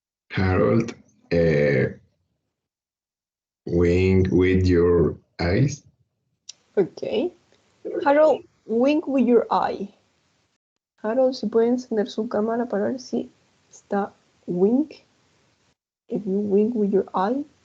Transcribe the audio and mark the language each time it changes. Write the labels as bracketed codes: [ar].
[en] Harold, wink with your eyes. Okay. Harold, wink with your eye. [es] Harold, si puede encender su cámara para ver si está wink. [en] If you wink with your eye.